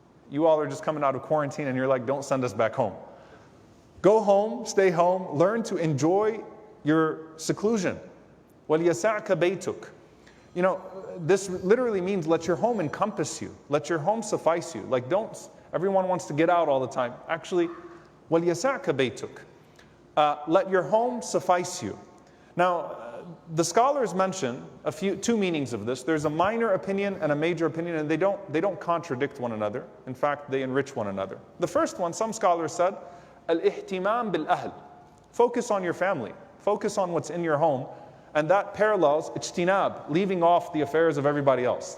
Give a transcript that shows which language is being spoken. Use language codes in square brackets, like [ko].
[en] You all are just coming out of quarantine and you're like, don't send us back home. Go home, stay home, learn to enjoy your seclusion. [ar] وَلْيَسَعْكَ بَيْتُكَ. [en] You know, this literally means let your home encompass you. Let your home suffice you. Like everyone wants to get out all the time. [ar] Actually, وَلْيَسَعْكَ بَيْتُكَ. [en] Let your home suffice you. Now, the scholars mention two meanings of this. There's a minor opinion and a major opinion, and they don't contradict one another. In fact, they enrich one another. The first one, some scholars said, al-ihtimam bil-ahl. Focus on your family. Focus on what's in your home. And that parallels ijtinab, leaving off the affairs of everybody else.